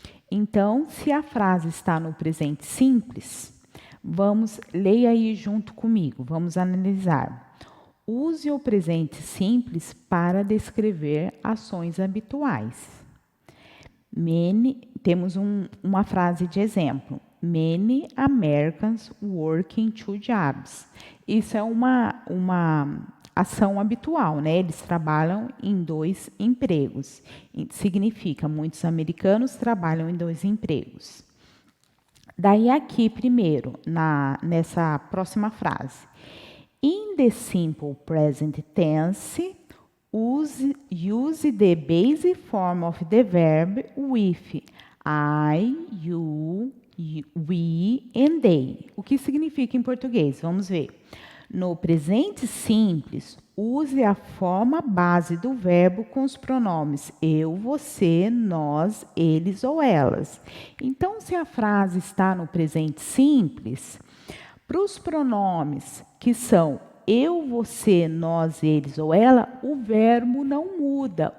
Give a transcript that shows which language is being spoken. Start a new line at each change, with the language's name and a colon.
Portuguese: Então, se a frase está no presente simples, leia aí junto comigo, vamos analisar. Use o presente simples para descrever ações habituais. Temos uma frase de exemplo.
English: Many Americans work in 2 jobs.
Portuguese: Isso é uma ação habitual, né? Eles trabalham em 2 empregos. Significa, muitos americanos trabalham em 2 empregos. Daí aqui, primeiro, nessa próxima frase.
English: In the simple present tense, use the basic form of the verb with I, you, we and they.
Portuguese: O que significa em português? Vamos ver. No presente simples, use a forma base do verbo com os pronomes eu, você, nós, eles ou elas. Então, se a frase está no presente simples, para os pronomes que são eu, você, nós, eles ou ela, o verbo não muda.